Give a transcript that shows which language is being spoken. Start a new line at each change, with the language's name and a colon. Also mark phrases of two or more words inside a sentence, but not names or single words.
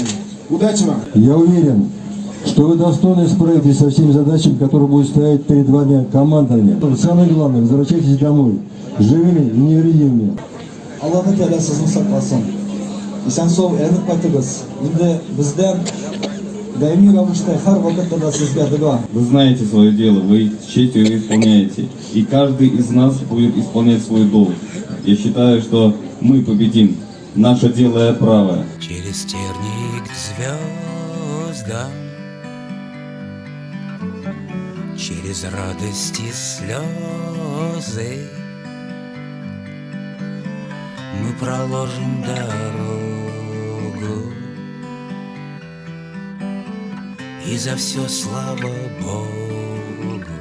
Russian: Удачи вам! Я уверен, что вы достойно справитесь со всеми задачами, которые будут стоять перед вами командами. Самое главное, возвращайтесь домой живыми и невредимыми.
Uzbek: Allohning Teala sizni saqlasin. Esan sog' erinib qaytamiz. Endi bizdan doimiy ravishda har vaqtda sizga duo.
Russian: Вы знаете свое дело, вы с честью исполняете. И каждый из нас будет исполнять свой долг. Я считаю, что мы победим. Наше дело правое. Через терник к звездам, через радости слезы мы проложим дорогу, и за все слава Богу.